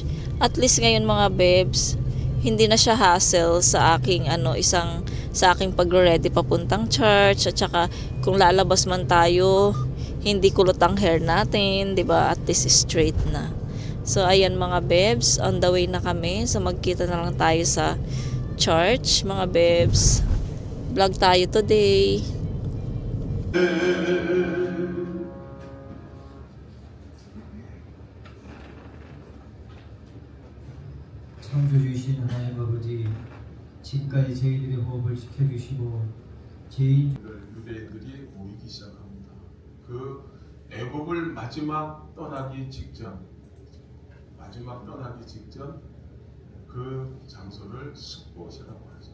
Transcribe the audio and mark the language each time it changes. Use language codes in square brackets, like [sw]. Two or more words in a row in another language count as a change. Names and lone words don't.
[en] At least [tl] ngayon mga bebs, hindi na siya hassle sa aking sa aking pagre-ready papuntang church, at saka kung lalabas man tayo, hindi kulot ang hair natin, 'di ba? [en] At least [tl] straight na. So ayan mga bebs, [en] on the way [tl] na kami. So magkita na lang tayo sa church mga bebs. Vlog tayo today. [ko] 창조주이신 하나님 아버지, 지금까지 저희들의 호흡을 지켜주시고 유대인들이 모이기 시작합니다. 그 애굽을 마지막 떠나기 직전 그 장소를 숫곳이라고 하죠.